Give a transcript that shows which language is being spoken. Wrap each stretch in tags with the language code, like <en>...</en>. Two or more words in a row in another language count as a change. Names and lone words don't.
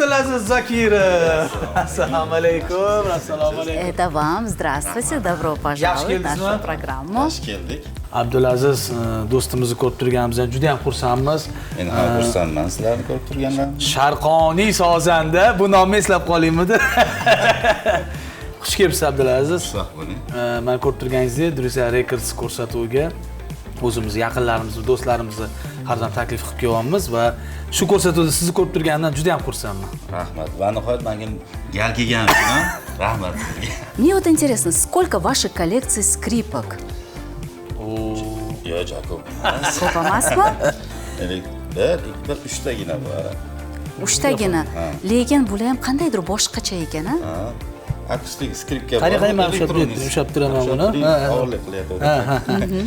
<uz>Abdulaziz Zakirov. Assalomu alaykum. Assalomu alaykum.</uz> <ru>Это вам. Здравствуйте. Добро пожаловать в нашу</ru> <uz>keldingizmi?</uz> <ru>программу.</ru> <uz>Xush keldik. Abdulaziz do'stimizni ko'rib turganimizdan juda ham xursandmiz. Men ham xursandman sizlarni ko'rib turgandan. Sharqoniy sozanda bu nomni eslab qolaymi-da? Xush kelibsiz Abdulaziz. Sog' bo'ling. Men ko'rib turganingizdek, Druziya Records ko'rsatuviga o'zimiz yaqinlarimizni, do'stlarimizni har doim taklif qilib kelyapmiz va shu ko'rsatuvda sizni ko'rib turganimdan juda ham xursandman. Rahmat. Va nihoyat menga gal kelgan uchun rahmat sizga.</uz> <ru>Мне вот интересно, сколько вашей коллекции скрипок?</ru> <uz>Yo, Jakob. Ko'p emasmi? Bir, uchtagina bor. Uchtagina. Lekin bular ham qandaydir boshqacha ekan, a? Akustik skripka bor. Qani men ushlab turaman buni. Og'irlik qilyapti.</uz>